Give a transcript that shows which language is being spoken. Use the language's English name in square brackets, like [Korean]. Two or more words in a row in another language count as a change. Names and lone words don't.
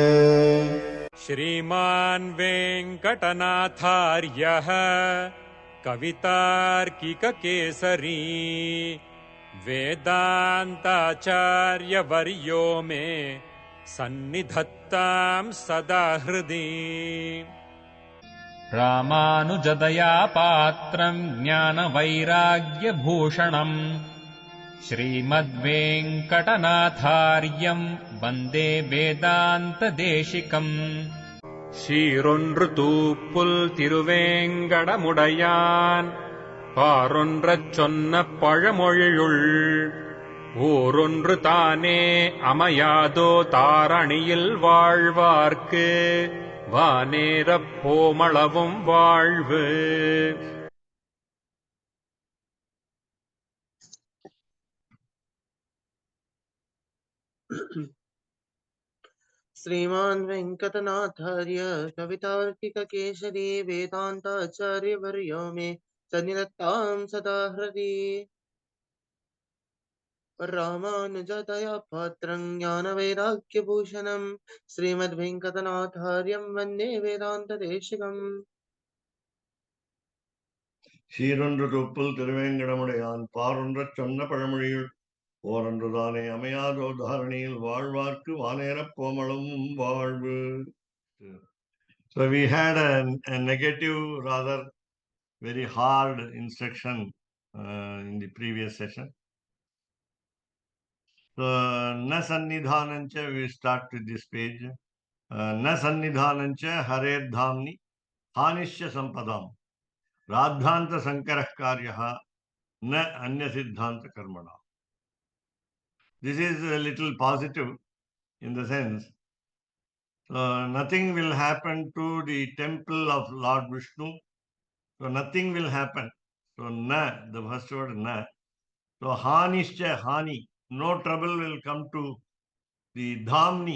[Sanskrit] श्रीमान् वेङ्कटनाथार्यः कवितार्किककेसरी वेदान्ताचार्यवर्यो मे सन्निधत्तां सदा हृदि। रामानुजदया पात्रम् ज्ञानवैराग्यभूषणम् श्रीमद्वेङ्कटनाथार्यम् वन्दे वेदान्तदेशिकम्। [Tamil] சீரொன்று தூப்புல் திருவேங்கடமுடையான் பாரொன்றச் சொன்ன பழமொழியுள் ஊரொன்று தானே அமையாதோ தாரணியில் வாழ்வார்க்கு வானேரப் போமளவும் வாழ்வு. [Sanskrit] श्रीमान् वेङ्कटनाथार्य कवितार्किककेसरी वेदान्ताचार्यवर्यो मे सन्निधत्तां सदा हृदि। रामानुजदया पात्रं ज्ञानवैराग्यभूषणं श्रीमद्वेङ्कटनाथार्यं वन्दे वेदान्तदेशिकम्। [Tamil] சீரொன்று தொப்புள் திருவேங்கடமுடையான் பாரொன்றச் சொன்ன பழமொழியுள் ஓரொன்றுதானே அமையாதோ தாரணியில் வாழ்வார்க்கு வானேரப் போமளவும் வாழ்வு. [English] So we had a negative, rather very hard instruction in the previous session. So [Sanskrit] न सन्निधानञ्च, [English] we start with this page. [Sanskrit] न सन्निधानञ्च हरेर्धाम्नि हानिष्य सम्पदाम् राद्धान्त सङ्करः कार्यः न अन्य सिद्धान्त कर्मणा. [English] This is a little positive in the sense, nothing will happen to the temple of Lord Vishnu. So nothing will happen. So na, the first word na. So hanishcha, hani, no trouble will come to the dhamni.